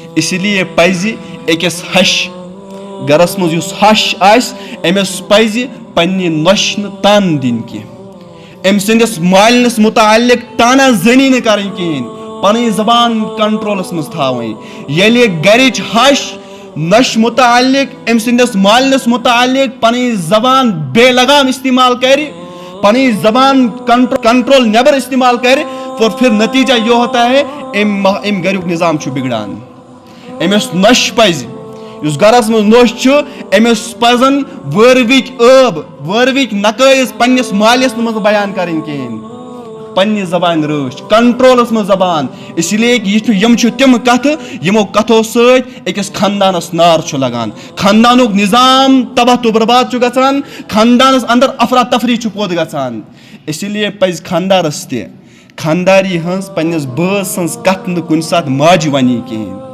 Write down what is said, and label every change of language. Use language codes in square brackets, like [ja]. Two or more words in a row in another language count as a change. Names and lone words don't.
[ur] اسی لیے [ks] پزِ أکِس ہش گرس منٛز یُس ہش آسہِ أمِس پزِ پننہِ نۄشہِ نہٕ تان دِنۍ کینٛہہ، أمۍ سٕنٛدِس مالِنس مُتعلق تانا زٔنی نہٕ کرٕنۍ کِہیٖنۍ، پنٕنۍ زبان کنٹرولس منٛز تھاوٕنۍ. ییٚلہِ گرِچ ہش نۄشہِ مُتعلق أمۍ سٕنٛدِس مالِنس مُتعلق پنٕنۍ زبان بے لگام استعمال کرِ، پنٕنۍ زبان کنٹرول نیبر استعمال کرِ، [ur] تو پھر نتیجہ یہ ہوتا ہے [ks] أمۍ گریُک نظام چھُ بگڑان. أمِس نۄشہِ پزِ، یُس گرس منٛز نۄش چھُ أمِس پزن وٲروِکۍ وٲروِکۍ نقٲیِص پننِس مالِس منٛز بیان کرٕنۍ کِہیٖنۍ، پننہِ زبانہِ رٲچھ کنٹرولس منٛز زبان. [ur] اسی لیے [ks] یِم چھِ تِم کتھٕ یِمو کتھو سۭتۍ أکِس خاندانس نار چھُ لگان، خاندانُک نظام تباہ تو برباد چھُ گژھان، خاندانس اندر افراتفری چھُ پوٚد گژھان. [ur] اسی لیے [ks] پزِ خاندارس تہِ خانداری ہٕنٛز پننِس بٲژ سٕنٛز کتھ نہٕ کُنہِ ساتہٕ ماجہِ ونی کِہیٖنۍ.